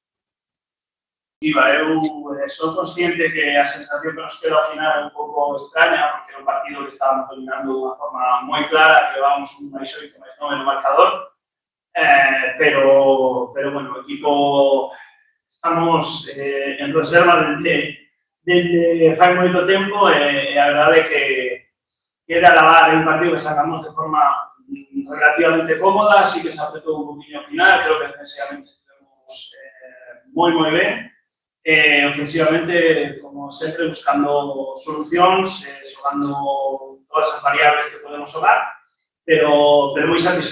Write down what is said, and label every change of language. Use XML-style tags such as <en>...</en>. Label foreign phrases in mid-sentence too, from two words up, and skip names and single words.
<es>Soy consciente que la sensación que nos quedó al final es un poco extraña, porque era un partido que estábamos dominando de una forma muy clara, que llevábamos un maíz y con el marcador, pero bueno, el equipo estamos en reserva desde</es> <gl>fai moito tempo e a verdade é que era alabar un partido que sacamos de forma relativamente cómoda, así que se apretó un poquinho ao final, creo que defensivamente estivemos moi ben. Ofensivamente, como sempre, buscando solucións, xogando todas as variables que podemos xogar, pero moi satisfeito.</gl>